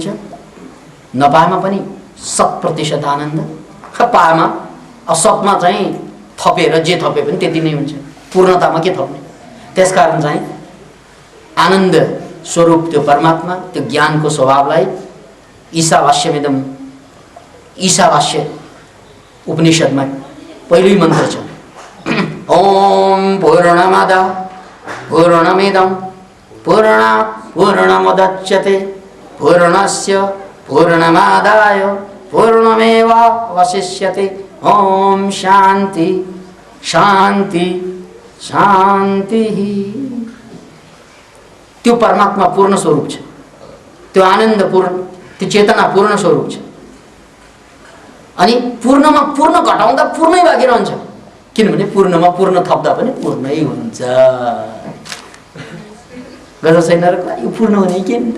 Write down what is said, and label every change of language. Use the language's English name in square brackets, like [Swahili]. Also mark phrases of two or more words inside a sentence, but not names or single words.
[Nepali] नपाएमा पनि 100% आनन्द, पाएमा असतमा चाहिँ थपेर जे थपे पनि त्यति नै हुन्छ, पूर्णतामा के थप्ने। त्यसकारण चाहिँ आनन्द स्वरूप त्यो परमात्मा, त्यो ज्ञानको स्वभावलाई ईशावास्यमिदम, ईशावास्य उपनिषदमा पहिलो मन्त्र छ, [Sanskrit] ओम पूर्णमद पूर्णमिदम पूर्णात् पूर्णमुदच्यते पूर्णस्य पूर्णमादाय पूर्णमेवावशिष्यते। ओम शान्ति शान्ति शान्ति। [Nepali] त्यो परमात्मा पूर्ण स्वरूप छ, त्यो आनन्द पूर्ण, त्यो चेतना पूर्ण स्वरूप छ। अनि पूर्णमा पूर्ण घटाउँदा पूर्णै बाँकी रहन्छ, किनभने पूर्णमा पूर्ण थप्दा पनि पूर्णै हुन्छ। गजब छैन र? यो पूर्ण भने के नि त?